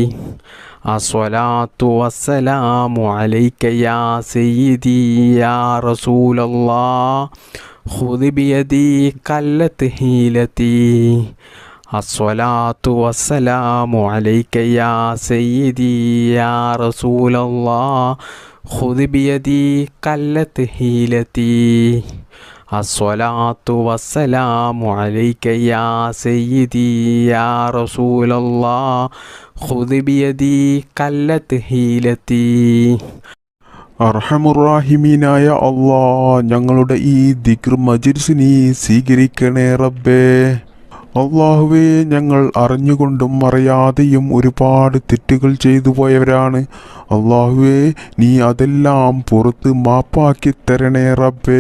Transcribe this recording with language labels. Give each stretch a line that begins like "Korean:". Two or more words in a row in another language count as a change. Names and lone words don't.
Arabic: الصلاة والسلام عليك يا سيدي يا رسول الله خذ بيدي قلت حيلتي الصلاة والسلام عليك يا سيدي يا رسول الله خذ بيدي قلت حيلتي الصلاة والسلام عليك يا سيدي يا رسول الله خذ بيدي قلت حيلتي
Malayalam: അർഹമുറാഹിമീനായ അല്ലാഹ്, ഞങ്ങളുടെ ഈ ദിക്ർ മജ്‌ലിസിനെ സ്വീകരിക്കണേ റബ്ബേ. അല്ലാഹുവേ, ഞങ്ങൾ അറിഞ്ഞുകൊണ്ടും അറിയാതെയും ഒരുപാട് തെറ്റുകൾ ചെയ്തു പോയവരാണ്. അല്ലാഹുവേ, നീ അതെല്ലാം പുറത്ത് മാപ്പാക്കി തരണേ റബ്ബേ.